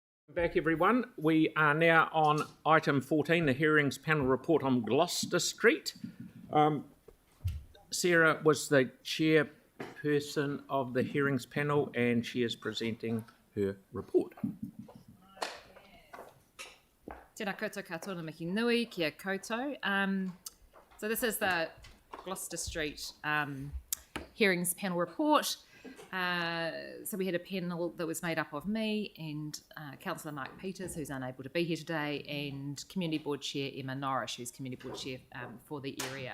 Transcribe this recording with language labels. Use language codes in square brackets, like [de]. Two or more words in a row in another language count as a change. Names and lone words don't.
[en] Back, everyone. We are now on item 14, the hearings panel report on Gloucester Street. Sarah was the chairperson of the hearings panel and she is presenting her report. [mi] Tēnā koutou katoa miki nui, kia koutou. [en] So this is the Gloucester Street hearings panel report. So we had a panel that was made up of me and Councillor Mark Peters, who's unable to be here today, and Community Board Chair Emma Norris, who's Community Board Chair for the area.